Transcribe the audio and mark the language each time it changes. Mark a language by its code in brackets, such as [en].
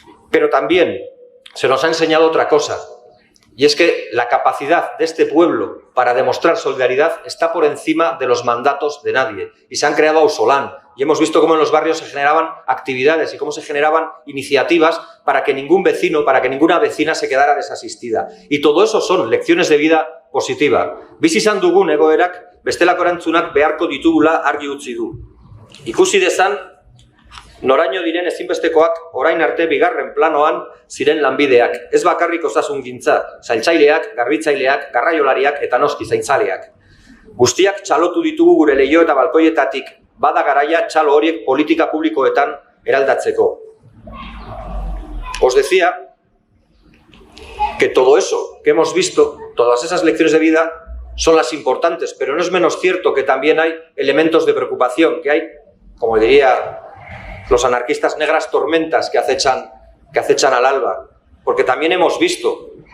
[es] Pero también se nos ha enseñado otra cosa, y es que la capacidad de este pueblo para demostrar solidaridad está por encima de los mandatos de nadie. Y se han creado ausolán, y hemos visto cómo en los barrios se generaban actividades y cómo se generaban iniciativas para que ningún vecino, para que ninguna vecina se quedara desasistida. Y todo eso son lecciones de vida positiva. [eu] Bizi izan dugun egoerak bestelako erantzunak beharko ditugula argi utzi du. Ikusi dezan, noraino diren ezinbestekoak orain arte bigarren planoan ziren lanbideak. Ez bakarrik osasungintza, zaintzaileak, garbitzaileak, garraiolariak eta noski zaintzaleak. Guztiak txalotu ditugu gure leiho eta balkoietatik, bada garaia txalo horiek politika publikoetan eraldatzeko. [es] Os decía que todo eso que hemos visto, todas esas lecciones de vida, son las importantes, pero no es menos cierto que también hay elementos de preocupación, que hay, como diría los anarquistas, negras tormentas que acechan al alba, porque también hemos visto